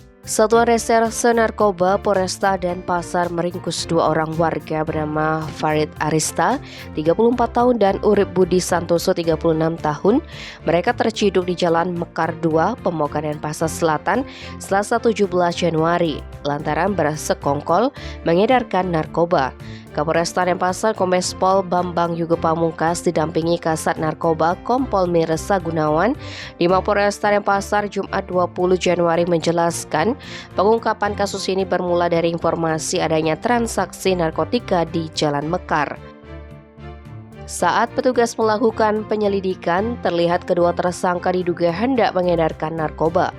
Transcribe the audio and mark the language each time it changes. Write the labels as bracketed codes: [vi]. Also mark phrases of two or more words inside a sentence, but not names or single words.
[id] Satuan Reserse Narkoba Polresta Denpasar meringkus dua orang warga bernama Farid Arista, 34 tahun dan Urip Budi Santoso, 36 tahun. Mereka terciduk di Jalan Mekar 2, Pemogan Denpasar Selatan, Selasa 17 Januari, lantaran bersekongkol mengedarkan narkoba. Kapolresta Denpasar Kombes Pol Bambang Yugo Pamungkas didampingi Kasat Narkoba Kompol Miresa Gunawan di Mapolresta Denpasar Jumat 20 Januari menjelaskan pengungkapan kasus ini bermula dari informasi adanya transaksi narkotika di Jalan Mekar. Saat petugas melakukan penyelidikan, terlihat kedua tersangka diduga hendak mengedarkan narkoba.